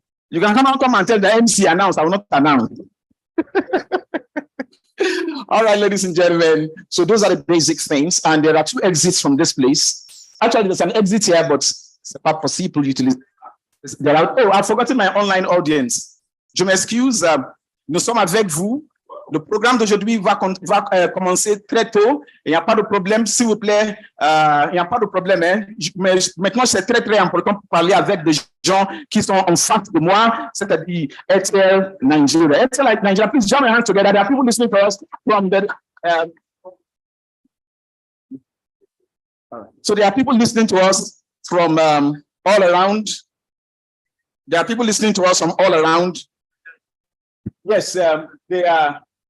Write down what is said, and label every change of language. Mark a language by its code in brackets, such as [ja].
[en] You can come and tell the MC announced, I will not announce. All right, ladies and gentlemen, so those are the basic things, and there are 2 exits from this place. Actually, there's an exit here, but it's [fr] pas possible d'utiliser. [en] I've forgotten my online audience. [fr] Je m'excuse, nous sommes avec vous. Le programme d'aujourd'hui va commencer très tôt. Il n'y a pas de problème, s'il vous plaît. Il n'y a pas de problème. Mais maintenant, c'est très, très important pour parler avec des gens qui sont en face de moi, c'est-à-dire RTL Nigeria. [en] RTL Nigeria, please join your hands together. There are people listening to us from the... So there are people listening to us from all around. There are people listening to us from all around. Yes, they are.